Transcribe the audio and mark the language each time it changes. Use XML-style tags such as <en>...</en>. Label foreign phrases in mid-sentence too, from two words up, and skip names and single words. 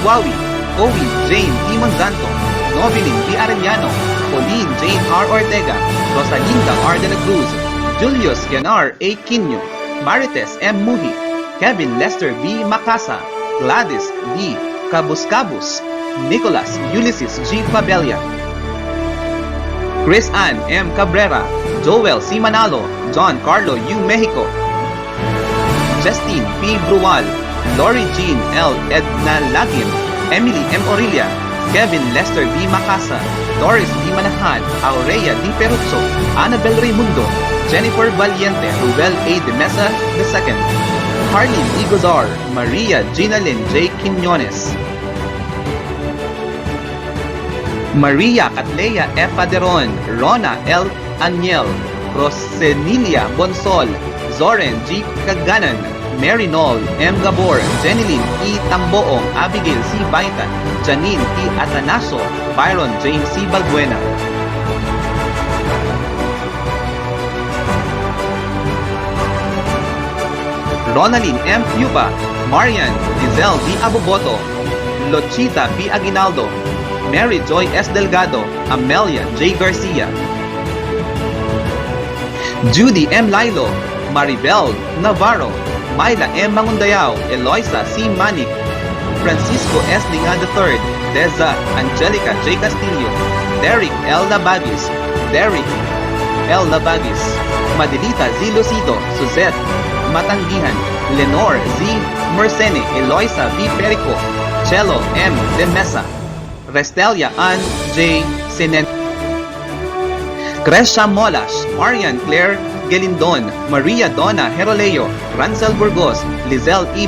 <en>Wawi, Owie Jane T. Monzanto, Novelyn B. Arellano, Pauline Jane R. Ortega, Rosalinda R. De La Cruz, Julius Yanar A. Quino, Marites M. Muhi, Kevin Lester B. Macasa, Gladys D. Cabuscabus, Nicholas Ulysses G. Fabella, Chris Ann M. Cabrera, Joel C. Manalo, John Carlo U. Mexico, Justine P. Brual, Lori Jean L. Edna Lagim, Emily M. Orilia, Kevin Lester B. Macasa, Doris D. Manahan, Aurea D. Peruzzo, Annabel Raimundo, Jennifer Valiente, Ruel A. De Mesa II, Harleen E. Gozar, Maria Ginalyn J. Quinones, Maria Catlea F. Aderon, Rona L. Aniel, Rosenilia Bonsol, Zoren G. Kaganan, Mary Noll M. Gabor, Jenilyn E. Tamboong, Abigail C. Baitan, Janine T. Atanasio, Byron James C. Balbuena, Ronaldine M. Pupa, Marian Giselle D. Aboboto, Lochita B. Aguinaldo, Mary Joy S. Delgado, Amelia J. Garcia, Judy M. Lilo, Maribel Navarro, Myla M. Mangundayao, Eloisa C. Manik, Francisco S. Lingan III, Deza Angelica J. Castillo, Derek L. Labagis, Madelita Z. Lucito, Suzette Matanggihan, Lenore Z. Mercene, Eloisa B. Perico, Chelo M. De Mesa, Restelia Ann J. Sinen, Gresha Molas, Marian Claire Gelindon, Maria Donna Heroleo, Ransel Burgos, Lizelle E.</en>